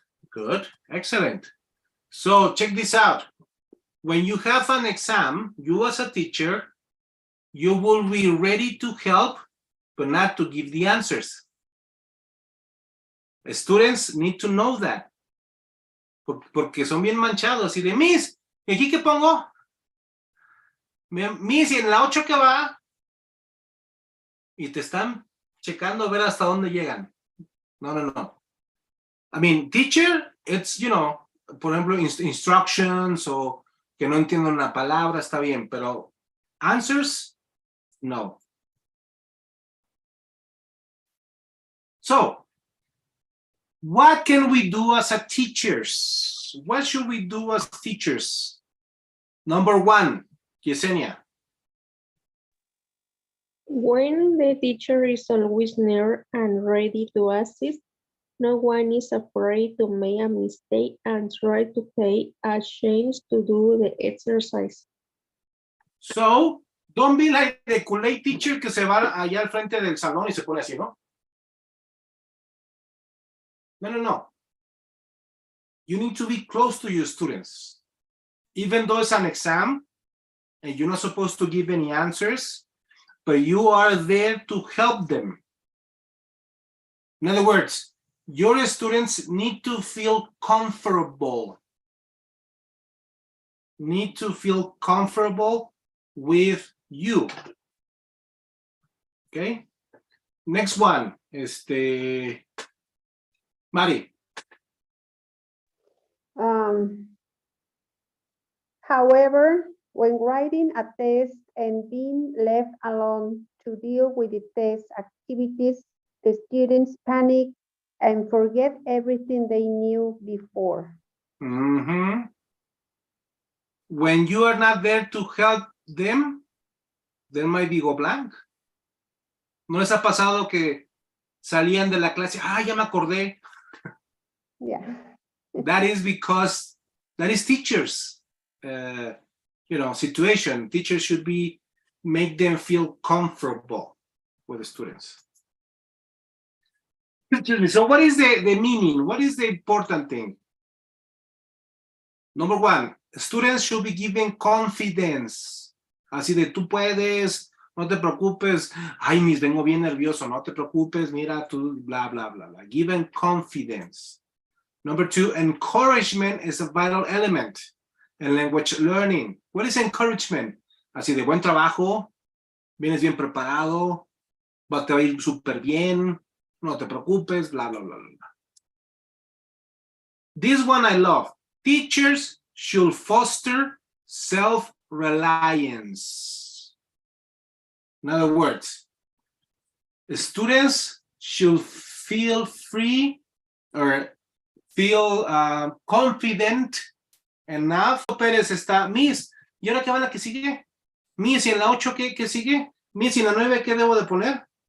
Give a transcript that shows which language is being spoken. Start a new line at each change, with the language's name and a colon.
English: Good, excellent. So check this out. When you have an exam, you as a teacher, you will be ready to help, but not to give the answers. Students need to know that.
Spanish: Porque son bien manchados. Y de, Miss, ¿y aquí qué pongo? Miss, ¿y en la 8 qué va? Y te están checando a ver hasta dónde llegan. No.
English: I mean, teacher, it's, you know,
Spanish: por ejemplo, instructions o que no entiendo una palabra, está bien, pero answers, no.
English: So, what can we do as a teachers? What should we do as teachers? Number one, Yesenia. When the teacher is always near and ready to assist, no one is afraid to make a mistake and try to take a chance to do the exercise. So, don't be like the Kool-Aid teacher
Spanish: que se va allá al frente del salón y se pone así, ¿no?
English: No. You need to be close to your students. Even though it's an exam and you're not supposed to give any answers, but you are there to help them. In other words, your students need to feel comfortable. Need to feel comfortable with you. Okay? Next one is Mari. However, when writing a test and being left alone to deal with the test activities, the students panic and forget everything they knew before. Mm-hmm. When you are not there to help them, they might be go blank.
Spanish: ¿No les ha pasado que salían de la clase? Ya me acordé.
English: Yeah. That is because that is teachers, situation. Teachers should make them feel comfortable with the students. So what is the meaning? What is the important thing? Number one, students should be given confidence.
Spanish: Así de tú puedes, no te preocupes. Ay, Miss, vengo bien nervioso. No te preocupes, mira, tú, blah, blah, blah, blah.
English: Given confidence. Number two, encouragement is a vital element in language learning. What is encouragement?
Spanish: Así de buen trabajo, vienes bien preparado, te va a ir súper bien, no te preocupes, blah, blah, blah, blah.
English: This one I love. Teachers should foster self-reliance. In other words, the students should feel free or feel confident enough.
Spanish: Pérez está, Miss, ¿y ahora qué va la que sigue? Miss, ¿y en la 8 qué sigue? Miss, ¿y en la 9 qué debo de poner?